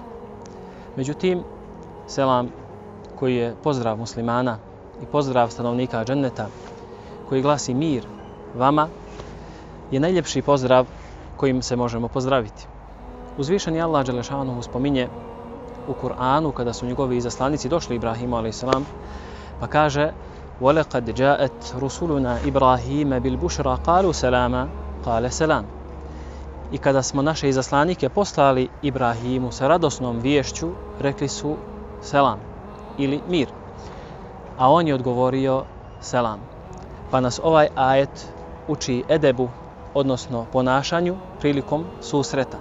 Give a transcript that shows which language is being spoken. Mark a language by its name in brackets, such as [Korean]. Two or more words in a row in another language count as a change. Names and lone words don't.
[Bosnian] Međutim, selam koji je pozdrav muslimana i pozdrav stanovnika dženneta, koji glasi mir vama, je najljepši pozdrav kojim se možemo pozdraviti. Uzvišeni Allah dželešanuhu spominje u Kur'anu kada su njegovi izaslanici došli Ibrahimu a.s. pa kaže [Arabic] وَلَقَدْ جَاءَتْ رُسُلُنَا إِبْرَاهِيمَ بِالْبُشْرَى قَالُوا سَلَامًا قَالَ سَلَامًا. [Bosnian] I kada smo naše izaslanike poslali Ibrahimu sa radosnom viješću, rekli su selam ili mir. A on je odgovorio selam. Pa nas ovaj ajet uči edebu, odnosno ponašanju prilikom susreta.